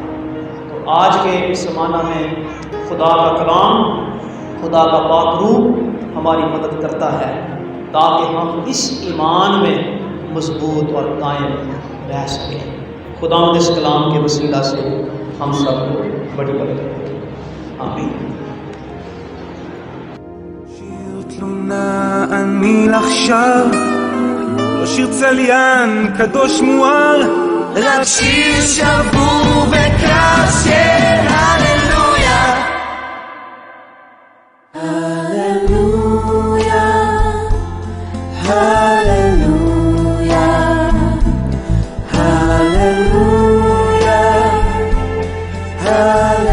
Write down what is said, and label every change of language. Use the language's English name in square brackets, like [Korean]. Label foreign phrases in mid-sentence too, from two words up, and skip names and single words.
[Urdu] تو آج کے اس زمانہ میں خدا کا کلام، خدا کا پاک روح ہماری مدد کرتا ہے تاکہ ہم اس ایمان میں مضبوط اور قائم رہ سکیں۔ خدا اس کلام کے وسیلہ سے ہم سب کو بڑی برکت دے۔ آمین۔ [Hebrew] שיר תלונה אני עכשיו, לא שיר צליין קדוש מואר, רק שיר שבור בקרב של הללויה. הללויה, הללויה, הללויה, הללויה.